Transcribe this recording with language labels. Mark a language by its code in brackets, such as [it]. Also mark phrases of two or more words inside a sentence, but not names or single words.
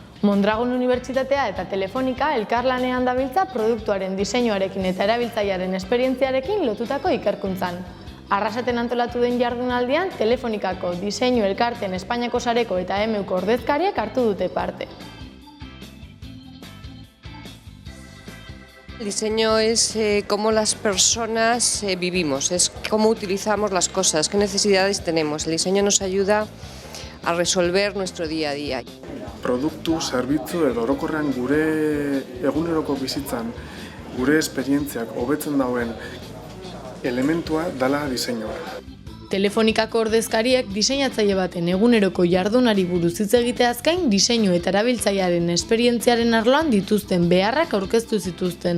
[eu] Mondragon Unibertsitatea eta Telefonika elkarlanean dabiltza produktuaren diseinuarekin eta erabiltzailearen esperientziarekin lotutako ikerkuntzan. Arrasaten antolatu den jardunaldian, Telefonikako diseinu elkarteen Espainiako sareko eta EMEUko ordezkariak hartu dute parte. [es] El diseño es cómo las personas vivimos, es cómo utilizamos las cosas, qué necesidades tenemos. El diseño nos ayuda a resolver nuestro día a día. [eu] Produktu, zerbitzu edo orokorrean gure eguneroko bizitzan, gure esperientziak hobetzen dauen elementua dala diseinua. Telefonikako ordezkariek diseinatzaile baten eguneroko jardunari buruz hitz egiteaz gain diseinu eta erabiltzailearen esperientziaren arloan dituzten beharrak aurkeztu zituzten.